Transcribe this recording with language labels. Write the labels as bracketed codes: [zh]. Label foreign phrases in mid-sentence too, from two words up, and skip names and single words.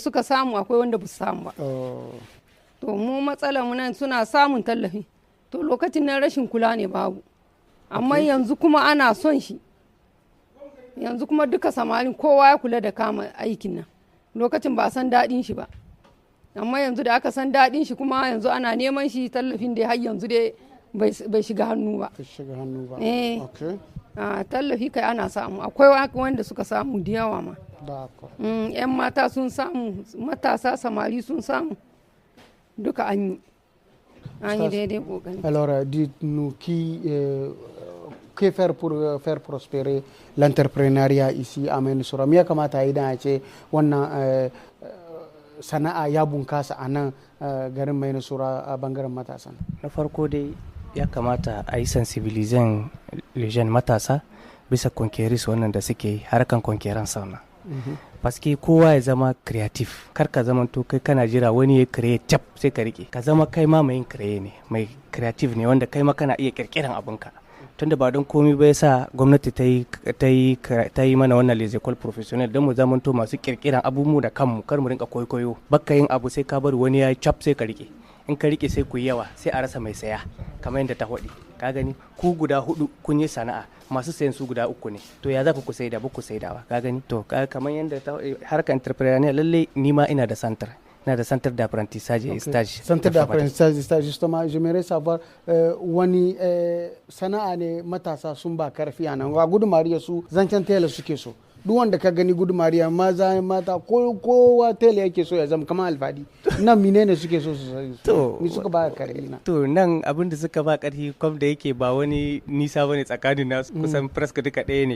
[ha] suka samu akwai wanda ba su samu ba to mu matsalar mu nan suna samun tallafi to lokacin nan rashin kula ne babu amma yanzu kuma ana son shi yanzu kuma duka samarin kowa ya kula da kama aikin nan lokacin ba a san daɗin shi ba amma yanzu da aka san daɗin shi kuma yanzu ana neman shi tallafin da har yanzu dai bai shiga hannu ba tallafi kai ana samu akwai wanda suka samu da yawa ma yan mata sun samu matasa samari sun samu duka an yi daidai kokari. [fr] Alors dites-nous que faire pour faire prospérer l'entrepreneuriat ici à Mainsura? [ha] Me ya kamata idan a ce wannan sana'a ya bunkasa a nan garin Mainsura a bangaren matasan? Na farko dai ya kamata a yi sensibilizan lejen matasa bisa konkeris wannan da suke harkan konkeran sauna paske kowa ya zama creative, kar ka zama to kai kana jira wani ya create cap sai ka rike, ka zama kai ma mai create ne, mai creative ne wanda kai ma kana iya kirkiran abinka. Tunda ba don komai ba yasa gwamnati ta yi mana wannan [fr] les écoles professionnelles [ha] don mu zamanto masu kirkiran abubuwa da kanmu, kar mu rinka koyo bakka yin abu sai ka bar wani ya cap sai ka rike, in ka rike sai ku yi yawa sai a rasa mai saya, kamar yadda ta faɗi. Ka gani ku guda 4 kun yi sana'a, masu sayan su guda 3 ne, to ya za ku saida ba ku saidawa. Ka gani to kamar yadda harkar entrepreneur lalle ni ma ina da santar, ina da [fr] centre d'apprentissage et stage. Centre d'apprentissage et stage, justement, j'aimerais savoir [ha] wani sana'a ne matasa sun ba karfi a nan. Wa gudumariya su zancen tela suke so. Duk wanda ka gani gudumariya maza mata kowa tela yake so ya zama kamar alfadi. Nan menene suke so su to ni suka ba karfi na. To nan abin da suka ba karfi kom da yake ba wani nisa bane tsakanin nasu, kusan presque duka ɗaya ne.